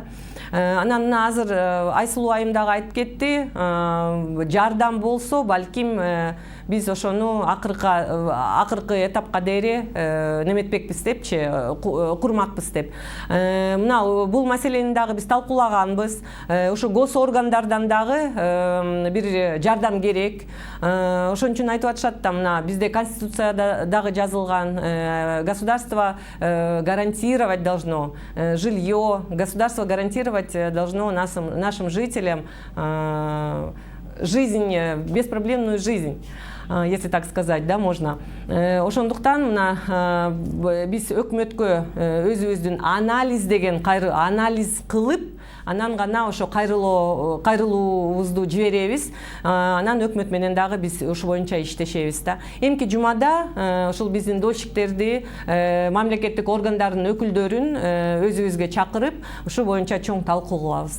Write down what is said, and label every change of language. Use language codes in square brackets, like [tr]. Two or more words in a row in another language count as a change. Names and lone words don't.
[ky] Анан азыр Айсулуу айым дагы айтып кетти, жардам болсо балким биз ошону акыркы этапка дейре неметпекпиз депчи, курмакпыз деп. Мына бул маселени дагы биз талкуулаганбыз. Ошо госоргандардан дагы бир жардам керек. Ошон үчүн айтып атышат да, мына бизде конституцияда дагы жазылган, [ru] государство гарантировать должно жилье, государство гарантировать должно нашим жителям жизнь, беспроблемную жизнь, если так сказать, да, можно. [ky] Ошондуктан мына биз өкмөткө өзүбүздүн анализ деген анализ кылып, анан гана ошо кайрылуубузду жиберебиз. Анан өкмөт менен дагы биз ошо боюнча иштешебиз да. Эмки жумада ошол биздин дольщиктерди, мамлекеттик органдардын өкүлдөрүн өзүбүзгө чакырып, ошо боюнча чоң талкуу кылабыз.